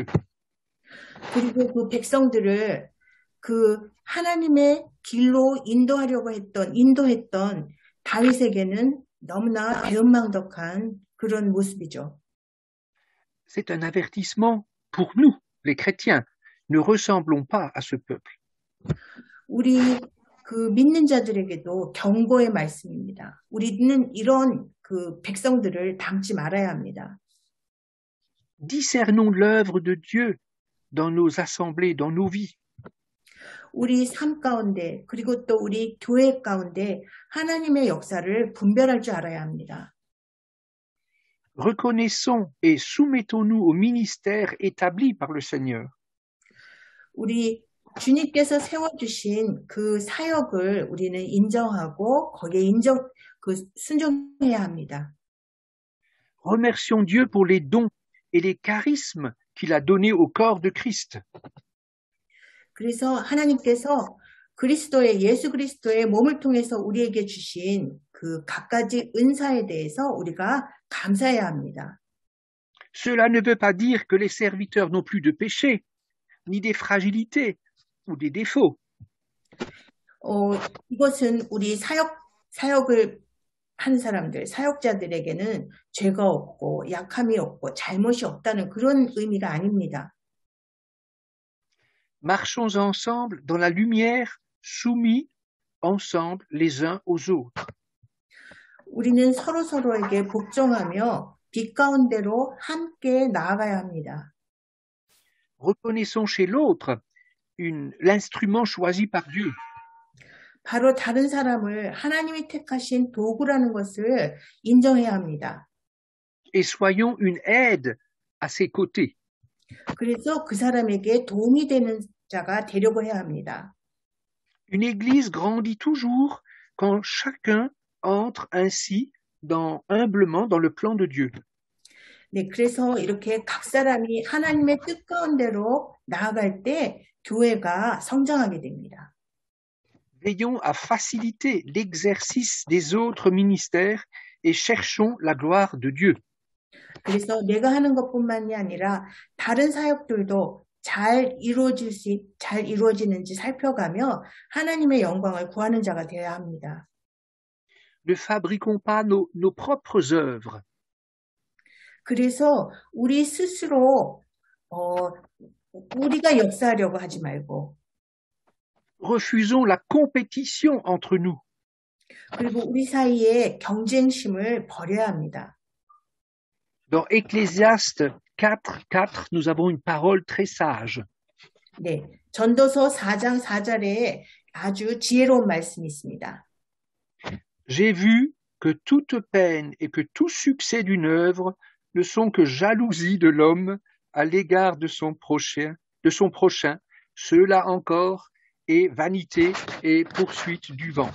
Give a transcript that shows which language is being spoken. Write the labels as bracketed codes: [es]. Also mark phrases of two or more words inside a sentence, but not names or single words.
[ko] 그리고 그 백성들을 그 하나님의 길로 인도했던 다윗에게는 너무나 배은망덕한 그런 모습이죠. [fr] C'est un avertissement pour nous, les chrétiens. Ne ressemblons pas à ce peuple. [ko] 우리 그 믿는 자들에게도 경고의 말씀입니다. 우리는 이런 그 백성들을 닮지 말아야 합니다. [fr] Discernons l'œuvre de Dieu dans nos assemblées, dans nos vies. [ko] 우리 삶 가운데 그리고 또 우리 교회 가운데 하나님의 역사를 분별할 줄 알아야 합니다. [fr] Reconnaissons et soumettons-nous au ministère établi par le Seigneur. [ko] 우리 주님께서 세워주신 그 사역을 우리는 인정하고 거기에 순종해야 합니다. [fr] Remercions Dieu pour les dons et les charismes qu'il a donnés au corps de Christ. [ko] 그래서 하나님께서 예수 그리스도의 몸을 통해서 우리에게 주신 그 갖가지 은사에 대해서 우리가 감사해야 합니다. [fr] Cela ne veut pas dire que les serviteurs n'ont plus de péché, ni des fragilités ou des défauts. [ko] 이것은 우리 사역을 한 사람들, 사역자들에게는 죄가 없고 약함이 없고 잘못이 없다는 그런 의미가 아닙니다. [fr] Marchons ensemble dans la lumière, soumis ensemble les uns aux autres. [ko] 우리는 서로에게 복종하며 빛 가운데로 함께 나아가야 합니다. [fr] Reconnaissons chez l'autre l'instrument choisi par Dieu. [ko] 바로 다른 사람을 하나님이 택하신 도구라는 것을 인정해야 합니다. [fr] Et soyons une aide à ses côtés. [ko] 그래서 그 사람에게 도움이 되는 자가 되려고 해야 합니다. [fr] Une église grandit toujours quand chacun entre ainsi humblement dans le plan de Dieu. [ko] 네, 그래서 이렇게 각 사람이 하나님의 뜻 가운데로 나아갈 때 교회가 성장하게 됩니다. [fr] Veillons à faciliter l'exercice des autres ministères et cherchons la gloire de Dieu. [ko] 그래서 내가 하는 것뿐만이 아니라 다른 사역들도 잘 이루어지는지 살펴가며 하나님의 영광을 구하는 자가 되어야 합니다. [fr] Ne fabriquons pas nos propres œuvres. [ko] 그래서 우리 스스로 우리가 역사하려고 하지 말고 [fr] Refusons la compétition entre nous. [ko] 그리고 우리 사이에 경쟁심을 버려야 합니다. [fr] Dans Ecclésiaste 4, nous avons une parole très sage. [ko] 네, 전도서 4장 4절에 아주 지혜로운 말씀이 있습니다. [fr] J'ai vu que toute peine et que tout succès d'une œuvre ne sont que jalousie de l'homme à l'égard de son prochain, cela encore est vanité et poursuite du vent.